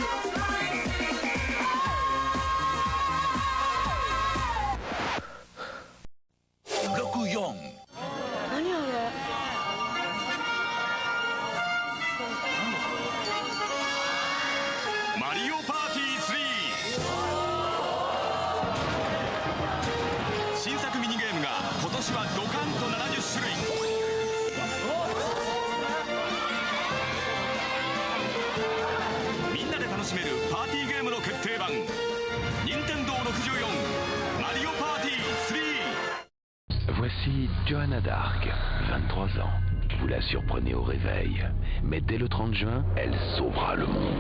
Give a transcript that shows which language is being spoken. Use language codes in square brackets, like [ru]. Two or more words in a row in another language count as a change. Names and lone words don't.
[ja] Goku Young. Mario Party 3。新作ミニゲームが今年はドカンと70種類。みんなで楽しめるパーティーゲームの決定版。任天堂64マリオパーティー3。 [fr] Voici Johanna Dark, 23 ans. Vous la surprenez au réveil, mais dès le 30 juin, elle sauvera le monde.